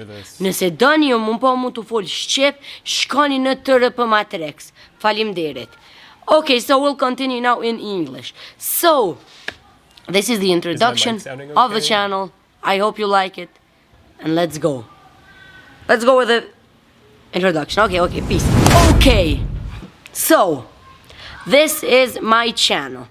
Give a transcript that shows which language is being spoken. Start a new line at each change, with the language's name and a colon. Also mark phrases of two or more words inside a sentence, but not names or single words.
Albanian: Nëse doni ju mund po mund të fol shqip, shkoni në TRP Matrix. Faleminderit.
English: Okay, so we'll continue now in English. So, this is the introduction of the channel. I hope you like it. And let's go. Let's go with the introduction. Okay, peace. Okay, so, this is my channel.